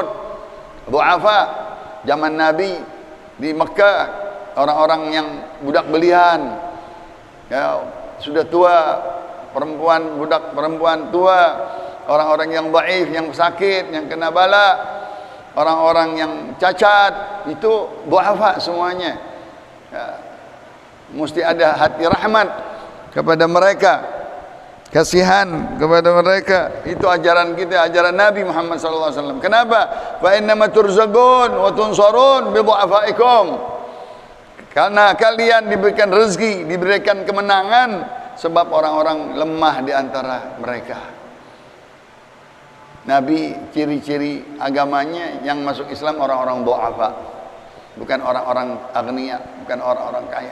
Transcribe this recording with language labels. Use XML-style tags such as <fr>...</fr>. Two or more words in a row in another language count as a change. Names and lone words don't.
<id>Du'afa zaman Nabi di Mekah, orang-orang yang budak belian, ya, sudah tua, perempuan, budak perempuan tua, orang-orang yang dhaif, yang sakit, yang kena bala, orang-orang yang cacat, itu du'afa semuanya, ya. Mesti ada hati rahmat kepada mereka, kasihan kepada mereka. Itu ajaran kita, ajaran Nabi Muhammad SAW. Kenapa?</id> <ar>فإنما ترزقون وتنصرون بضعفائكم.</ar> <id>Karena kalian diberikan rezeki, diberikan kemenangan sebab orang-orang lemah di antara mereka. Nabi ciri-ciri agamanya yang masuk Islam orang-orang du'afa, bukan orang-orang agniya, bukan orang-orang kaya.</id>